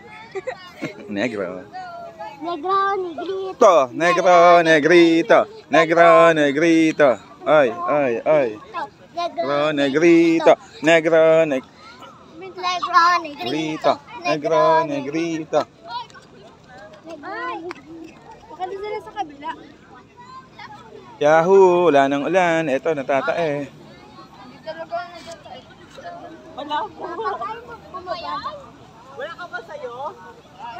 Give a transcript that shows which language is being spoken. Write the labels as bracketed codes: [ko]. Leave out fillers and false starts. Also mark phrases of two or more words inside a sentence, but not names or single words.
[es] Negro. Negro, negrito. Negro, negrito. Negro, negrito. Ay, ay, ay. Negro, negrito. Negro, Negro, negrito. negrito. Negro, negrito. Ay. [tl] Baka doon sila sa kabila. Yahoo! Wala ng ulan. Ito, natatae. Hindi talaga nagtatay. Wala po. Ay, bumaba. Wala ka ba sa'yo?